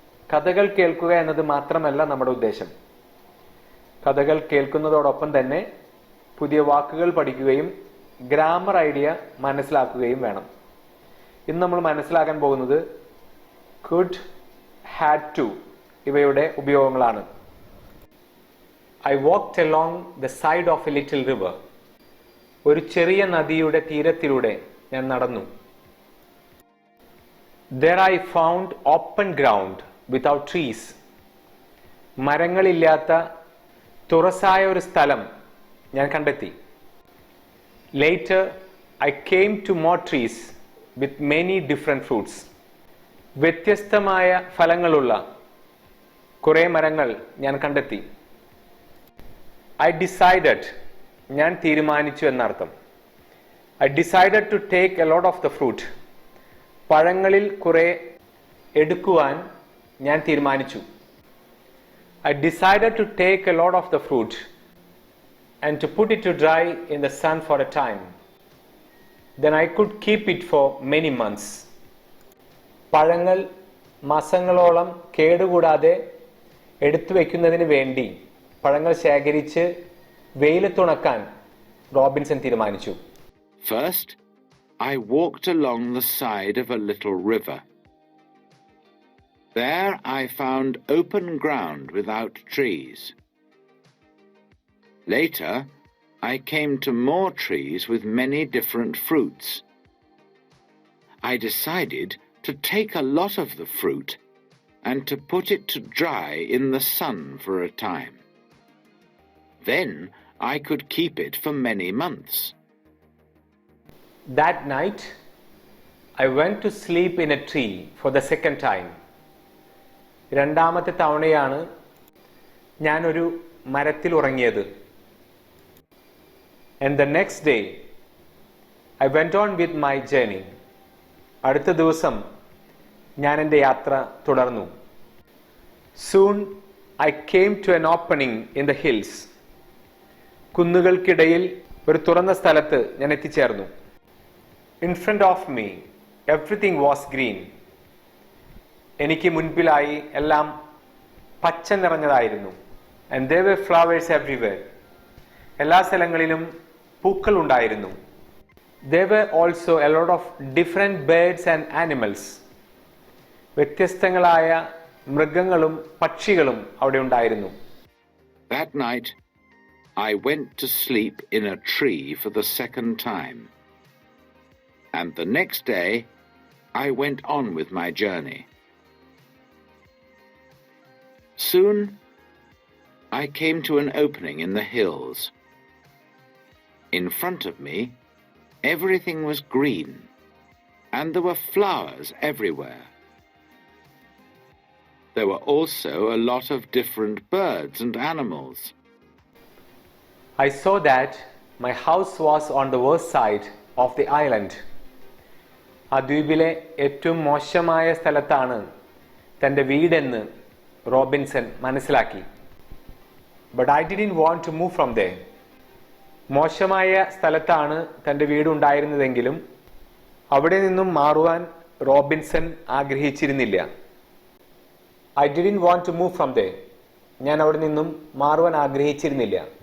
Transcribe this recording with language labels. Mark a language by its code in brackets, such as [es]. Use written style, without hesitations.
[ml] കഥകൾ കേൾക്കുക എന്നത് മാത്രമല്ല നമ്മുടെ ഉദ്ദേശം. കഥകൾ കേൾക്കുന്നതോടൊപ്പം തന്നെ പുതിയ വാക്കുകൾ പഠിക്കുകയും ഗ്രാമർ ഐഡിയ മനസ്സിലാക്കുകയും വേണം. ഇന്ന് നമ്മൾ മനസ്സിലാക്കാൻ പോകുന്നത് could, had to ഇവയുടെ ഉപയോഗങ്ങളാണ്. [en] I walked along the side of a little river. [ml] ഒരു ചെറിയ നദിയുടെ തീരത്തിലൂടെ ഞാൻ നടന്നു. [en] There I found open ground without trees. [ml] മരങ്ങളില്ലാത്ത തുറസായ ഒരു സ്ഥലം ഞാൻ കണ്ടെത്തി. [en] Later I came to more trees with many different fruits. [ml] വ്യത്യസ്തമായ ഫലങ്ങളുള്ള കുറേ മരങ്ങൾ ഞാൻ കണ്ടെത്തി. [en] I decided, [ml] ഞാൻ തീരുമാനിച്ചു എന്നർത്ഥം. [en] I decided to take a lot of the fruit. [ml] പഴങ്ങളിൽ കുറേ എടുക്കുവാൻ ഞാൻ തീരുമാനിച്ചു. [en] I decided to take a lot of the fruit and to put it to dry in the sun for a time. Then I could keep it for many months. [ml] പഴങ്ങൾ മാസങ്ങളോളം കേടുകൂടാതെ എടുത്തു വയ്ക്കുന്നതിന് വേണ്ടി പഴങ്ങൾ ശേഖരിച്ച് വെയിലത്തുണക്കാൻ റോബിൻസൺ തീരുമാനിച്ചു. [en] First, I walked along the side of a little river. There I found open ground without trees. Later, I came to more trees with many different fruits. I decided to take a lot of the fruit and to put it to dry in the sun for a time. Then I could keep it for many months. That night, I went to sleep in a tree for the second time. [ml] രണ്ടാമത്തെ തവണയാണ് ഞാനൊരു മരത്തിൽ ഉറങ്ങിയത്. [en] And the next day, I went on with my journey. [ml] അടുത്ത ദിവസം ഞാൻ എൻ്റെ യാത്ര തുടർന്നു. [en] Soon I came to an opening in the hills. [ml] കുന്നുകൾക്കിടയിൽ ഒരു തുറന്ന സ്ഥലത്ത് ഞാൻ എത്തിച്ചേർന്നു. [en] In front of me, everything was green. [ml] എനിക്ക് മുൻപിലായി എല്ലാം പച്ച നിറഞ്ഞതായിരുന്നു. [en] And there were flowers everywhere. [ml] എല്ലാ സ്ഥലങ്ങളിലും പൂക്കൾ ഉണ്ടായിരുന്നു. [en] There were also a lot of different birds and animals. [ml] വ്യത്യസ്തങ്ങളായ മൃഗങ്ങളും പക്ഷികളും അവിടെ ഉണ്ടായിരുന്നു. [en] That night, I went to sleep in a tree for the second time. And the next day, I went on with my journey. Soon, I came to an opening in the hills. In front of me, everything was green, and there were flowers everywhere. There were also a lot of different birds and animals. I saw that my house was on the worst side of the island. [ml] ആ ദ്വീപിലെ ഏറ്റവും മോശമായ സ്ഥലത്താണ് തൻ്റെ വീടെന്ന് Robinson മനസ്സിലാക്കി. [en] But I didn't want to move from there. [ml] മോശമായ സ്ഥലത്താണ് തൻ്റെ വീടുണ്ടായിരുന്നതെങ്കിലും അവിടെ നിന്നും മാറുവാൻ Robinson ആഗ്രഹിച്ചിരുന്നില്ല. [en] I didn't want to move from there. [ml] ഞാൻ അവിടെ നിന്നും മാറുവാൻ ആഗ്രഹിച്ചിരുന്നില്ല.